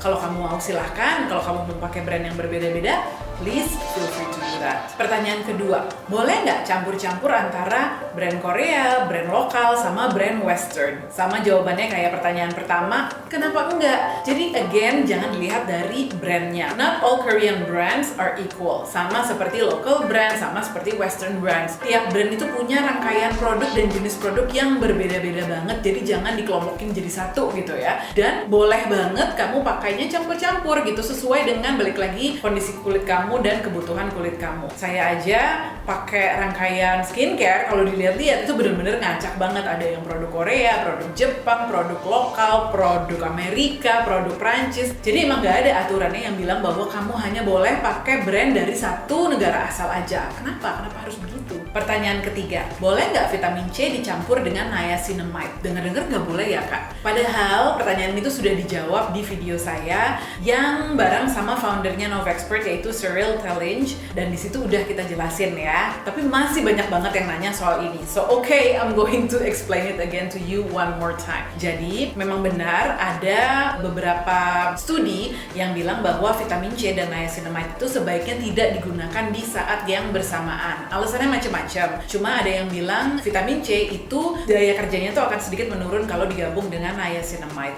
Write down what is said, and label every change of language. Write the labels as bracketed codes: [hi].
[id] Kalau kamu mau silahkan, kalau kamu mau pakai brand yang berbeda-beda, [en] please feel free to do that. [id] Pertanyaan kedua, boleh nggak campur-campur antara brand Korea, brand lokal, sama brand Western? Sama jawabannya kayak pertanyaan pertama, kenapa enggak? Jadi again, jangan dilihat dari brandnya. [en] Not all Korean brands are equal. [id] Sama seperti local brand, sama seperti Western brands. Tiap brand itu punya rangkaian produk dan jenis produk yang berbeda-beda banget, jadi jangan dikelompokin jadi satu gitu ya. Dan boleh banget kamu pakainya campur-campur gitu, sesuai dengan balik lagi kondisi kulit kamu dan kebutuhan kulit kamu. Saya aja pakai rangkaian skincare, kalau dilihat-lihat itu bener-bener ngacak banget. Ada yang produk Korea, produk Jepang, produk lokal, produk Amerika, produk Prancis. Jadi emang gak ada aturannya yang bilang bahwa kamu hanya boleh pakai brand dari satu negara asal aja. Kenapa harus begitu? Pertanyaan ketiga, boleh nggak vitamin C dicampur dengan niacinamide? Dengar-dengar nggak boleh ya, Kak? Padahal pertanyaan itu sudah dijawab di video saya yang bareng sama foundernya Novexpert, yaitu Cyril Tallinge, dan di situ udah kita jelasin ya. Tapi masih banyak banget yang nanya soal ini. [en] So okay, I'm going to explain it again to you one more time. [id] Jadi memang benar ada beberapa studi yang bilang bahwa vitamin C dan niacinamide itu sebaiknya tidak digunakan di saat yang bersamaan. Alasannya macam-macam. Cuma ada yang bilang vitamin C itu daya kerjanya tuh akan sedikit menurun kalau digabung dengan niacinamide.